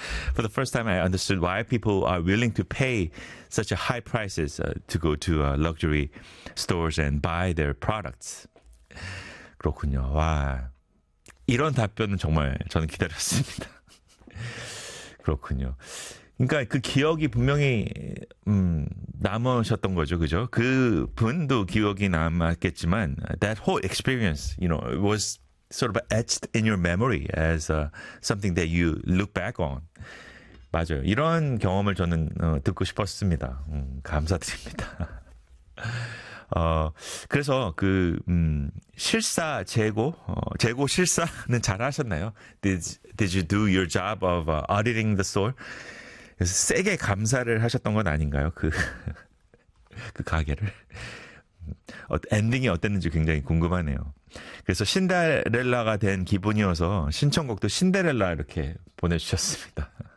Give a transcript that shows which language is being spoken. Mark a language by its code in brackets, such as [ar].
[en] For the first time, I understood why people are willing to pay such a high prices to go to luxury stores and buy their products. [ko] 그렇군요. 와, 이런 답변은 정말 저는 기다렸습니다. 그렇군요. 그러니까 그 기억이 분명히 남으셨던 거죠, 그죠? 그 분도 기억이 남았겠지만 [en] that whole experience, you know, it was sort of etched in your memory as something that you look back on. [ko] 맞아요. 이런 경험을 저는 듣고 싶었습니다. 감사드립니다. 그래서 그 실사 재고 재고 실사는 잘 하셨나요? [en] Did you do your job of auditing the store? [ko] 그래서 세게 감사를 하셨던 건 아닌가요? 그 가게를. 엔딩이 어땠는지 굉장히 궁금하네요. 그래서 신데렐라가 된 기분이어서 신청곡도 신데렐라 이렇게 보내주셨습니다.